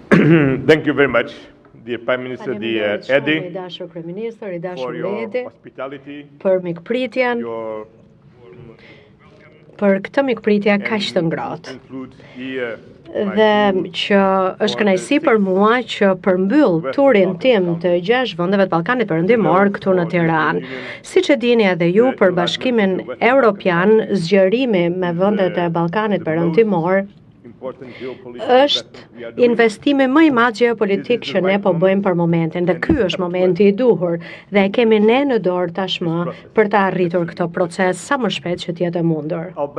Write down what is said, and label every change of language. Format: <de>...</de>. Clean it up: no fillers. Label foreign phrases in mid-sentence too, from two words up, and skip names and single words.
<en>Thank you very much, dear Prime Minister, dear Eddie, for your hospitality,</en> <sq>për mikpritjen, për këtë mikpritje kaq të ngrohtë. Dhe që është kënaqësi për mua që përmbyll turin tim të 6 vendeve të Ballkanit Perëndimor këtu në Tiranë. Siç e dini edhe ju, për Bashkimin Evropian, zgjerimi me vendet e Ballkanit Perëndimor është investimi më i madh gjeopolitik që ne po bëjmë për momentin, dhe ky është momenti i duhur dhe e kemi ne në dorë tashmë për të arritur këtë proces sa më shpejt që të jetë e mundur.</sq>